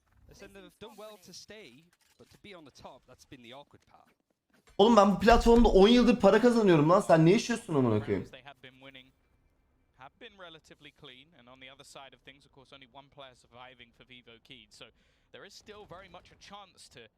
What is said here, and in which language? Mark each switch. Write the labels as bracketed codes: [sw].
[en] Acend have done well to stay, but to be on the top, that's been the awkward part. [tr] Oğlum ben bu platformda 10 yıldır para kazanıyorum lan. Sen ne yaşıyorsun amına koyayım? [en] They have been winning, have been relatively clean, and on the other side of things, of course, only one player surviving for Wtcn. So there is still very much a chance to